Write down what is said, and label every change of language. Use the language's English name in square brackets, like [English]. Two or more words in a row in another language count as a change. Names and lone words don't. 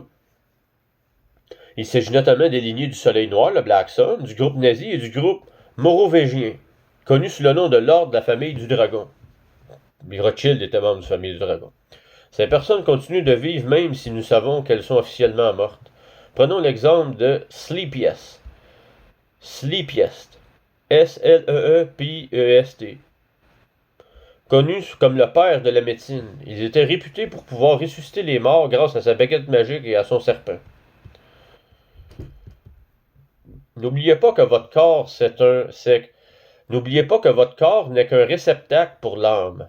[French] Il s'agit notamment des lignées du Soleil Noir, le [English] Black Sun, [French] du groupe nazi et du groupe maurovégien, connu sous le nom de l'Ordre de la famille du Dragon. Les Rothschild étaient membres de la famille du Dragon. Ces personnes continuent de vivre même si nous savons qu'elles sont officiellement mortes. Prenons l'exemple de Sleepiest. Sleepiest. S-L-E-E-P-E-S-T. Connu comme le père de la médecine, il était réputé pour pouvoir ressusciter les morts grâce à sa baguette magique et à son serpent. N'oubliez pas que votre corps, N'oubliez pas que votre corps n'est qu'un réceptacle pour l'âme.